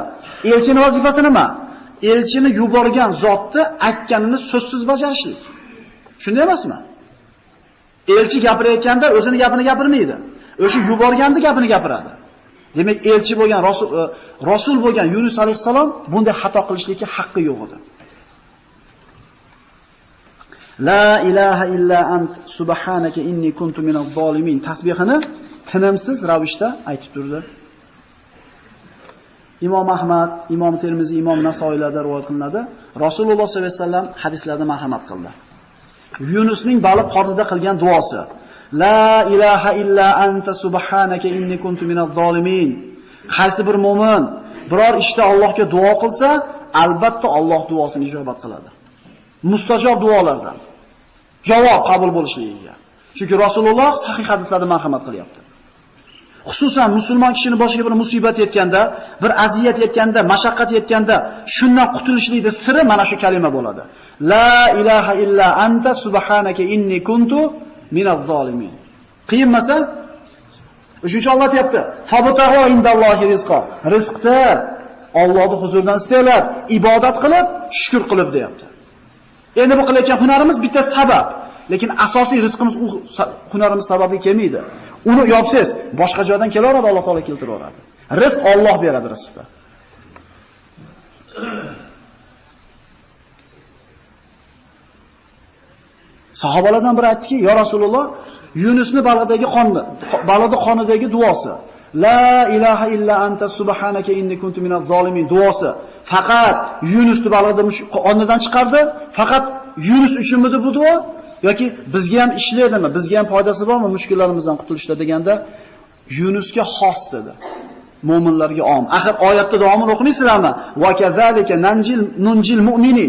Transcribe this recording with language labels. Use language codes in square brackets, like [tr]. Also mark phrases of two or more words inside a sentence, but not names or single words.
[uz] Elchining vazifasi nima? Elchini yuborgan zotni aytganini so'zsiz bajarishlik. Shunday emasmi? Elchi gapirayotganda o'zini gapini gapirmaydi. O'sha yuborganning gapini gapiradi. Demak, elchi bo'lgan rasul bo'lgan Yunus alayhisalom bunday xato qilishlikka haqqi yo'q edi. [ar] لا إله إلا أنت سبحانك إني كنت من الظالمين [uz] tasbihini tinimsiz ravishda aytib turdi. Imom Ahmad, Imom Termiziy, Imom Nasoiylarda rivoyat qilinadi. Rasululloh [ar] صلى الله عليه وسلم [uz] hadislarda marhamat qildi. Yunusning baliq qornida qilgan duosi. [ar] لا إله إلا أنت سبحانك إني كنت من الظالمين. [uz] Qaysi bir mu'min biror ishda Allohga duo qilsa, albatta Alloh duosini ijobat qiladi. Mustajob duolardan javob qabul bo'lishligiga. Chunki Rasululloh sahih hadislarda marhamat qilyapti. Xususan musulmon kishining boshiga bir musibat yetganda, bir aziyat yetganda, mashaqqat yetganda, shundan qutulishlikning siri mana shu kalima bo'ladi. [ar] لا إله إلا أنت سبحانك إني كنت من الظالمين. [uz] Qiyinmasa, uchinchi Alloh deyapti. [ar] فابتغوا عند الله رزقا. [uz] Rizqni Allohning huzuridan istanglar, ibodat qilib, shukr qilib deyapti. Endi bu qilayotgan hunarimiz bitta sabab. lekin asosiy rizqimiz u hunarimiz sababli kelmaydi. Uni yopsangiz, boshqa joydan kelaveradi, Alloh taolo keltiraveradi. Rizq Alloh beradi rizqni. Sahobalardan biri aytdiki, [ar] "يا رسول الله, [uz] Yunusni balada qonidagi duosi, [ar] لا إله إلا أنت سبحانك إني كنت من الظالمين [uz] duosi faqat Yunusni balada qonidan chiqardi, faqat Yunus uchunmidi bu duo yoki bizga ham ishlaydimi, bizga ham foydasi bormi mushkullarimizdan qutulishda?" deganda Yunusga xos dedi. Mo'minlarga om. Axir oyatda davomini o'qimaysizlarmi? [ar] وكذلك ننجي المؤمنين.